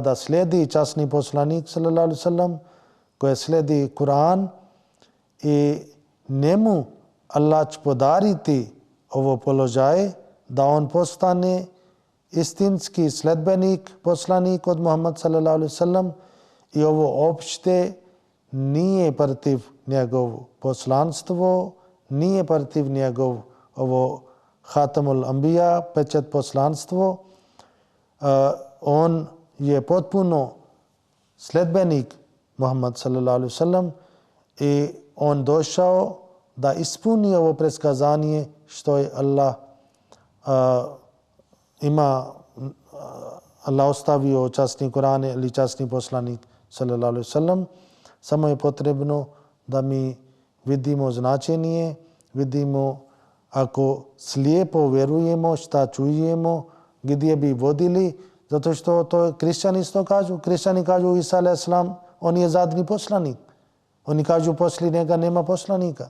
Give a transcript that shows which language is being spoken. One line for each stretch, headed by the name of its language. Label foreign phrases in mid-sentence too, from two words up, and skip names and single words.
Bosnian: da slijedi časni poslanik
Arabic: صلى الله عليه وسلم,
Bosnian: koji slijedi Kur'an i njemu Allah će podariti ovo položaje da on postane istinski sledbenik, poslanik od Muhammed
Arabic: صلى الله عليه وسلم
Bosnian: i ovo opšte nije protiv njegov poslanstvo, nije protiv njegov ovo
Arabic: خاتم الأنبياء,
Bosnian: pečat poslanstvo. On je potpuno sledbenik Muhammed
Arabic: صلى الله عليه وسلم
Bosnian: i on došao da ispuni ovo predskazanje što je Allah Allah ostavio časni Kur'an ili časni poslanik sallallahu alaihi wasallam. Samo je potrebno da mi vidimo značenje, vidimo ako slijepo vjerujemo šta čujemo, gdje bi vodili, zato što to kršćani isto kažu. Kršćani kažu Isa
Arabic: عليه السلام,
Bosnian: on je zadnji poslanik. Oni kažu poslije njega nema poslanika.